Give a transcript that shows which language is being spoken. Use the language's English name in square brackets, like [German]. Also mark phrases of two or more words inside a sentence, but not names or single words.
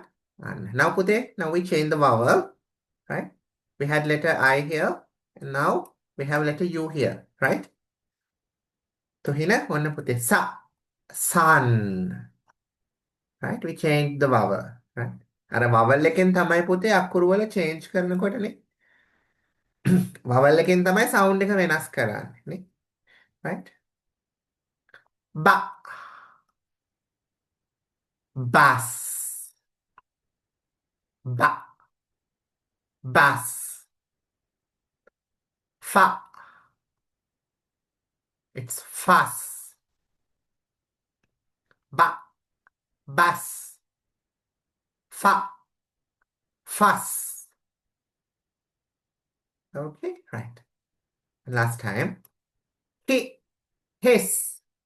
[English] And now Pute, now we change the vowel, right? We had letter I here, and now we have letter U here, right? So here, one Pute, sa, sun, right? We change the vowel, right? [Sinhala] අර vowel එකෙන් තමයි පුතේ අකුරු වල change කරනකොටනේ vowel එකෙන් තමයි sound එක වෙනස් කරන්නේ නේ right ba [English] bus ba bus fa it's fuss ba bus fa fuss okay right last time he his